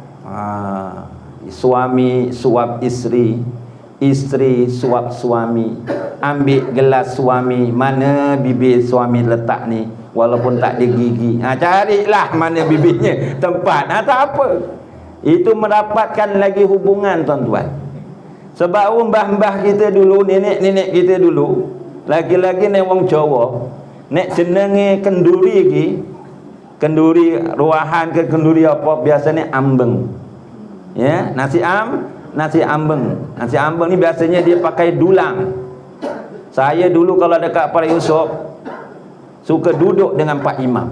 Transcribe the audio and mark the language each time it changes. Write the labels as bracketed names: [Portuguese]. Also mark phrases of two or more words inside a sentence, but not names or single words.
[Malay] Suami suap isteri, isteri suap suami, ambil gelas suami, mana bibir suami letak ni, walaupun tak ada gigi. Carilah mana bibirnya, tempat. Tak apa. Itu merapatkan lagi hubungan, tuan-tuan. Sebab mbah-mbah kita dulu, nenek-nenek kita dulu, lagi-lagi ni [Javanese] wong Jawa, nek jenenge [Malay] kenduri lagi, kenduri ruahan ke kenduri apa, biasanya ambeng. Ya, nasi ambeng. Nasi ambeng ni biasanya dia pakai dulang. Saya dulu kalau dekat Para Yusof suka duduk dengan Pak Imam.